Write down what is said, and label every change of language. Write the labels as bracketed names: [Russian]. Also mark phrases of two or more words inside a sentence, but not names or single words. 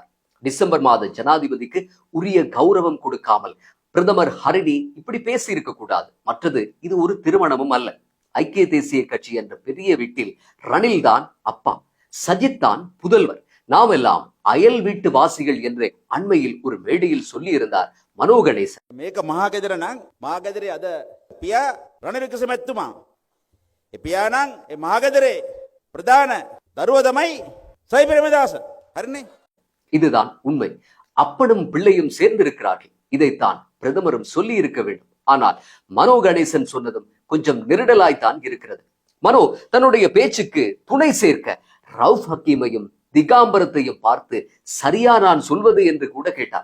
[Tamil] டிசம்பர் மாத ஜனாதிபதிக்கு உரிய கௌரவம் கொடுக்காமல் பிரதமர் ஹரிணி இப்படி பேசி இருக்க கூடாது. மற்றது இது ஒரு திருமணமும் அல்ல. ஐக்கிய தேசிய கட்சி என்ற பெரிய வீட்டில் ரணில் தான் அப்பா, சஜித் தான் புதல்வர். நாம் எல்லாம் அயல் வீட்டு வாசிகள் என்று அண்மையில் ஒரு மேடையில் சொல்லி இருந்தார் மனோ கணேசன். [Sinhala] මේක මහගෙදර නම් මහගෙදරේ අද පියා රනිල් වික්‍රමතුමා. ඒ පියා නම් ඒ මහගෙදරේ ප්‍රධාන දරුවා තමයි සජිත් ප්‍රේමදාස. හරිනේ? [Tamil] இதுதான் உண்மை. அப்பனும் பிள்ளையும் சேர்ந்திருக்கிறார்கள். இதைத்தான் பிரதமரும் சொல்லி இருக்க வேண்டும். ஆனால் மனோ கணேசன் சொன்னதும் கொஞ்சம் நெருடலாய்த்தான் இருக்கிறது. மனோ தன்னுடைய பேச்சுக்கு துணை சேர்க்க ரவுஃப் ஹக்கீமையும் திகாம்பரத்தையும் பார்த்து சரியா நான் சொல்வது என்று கூட கேட்டார்.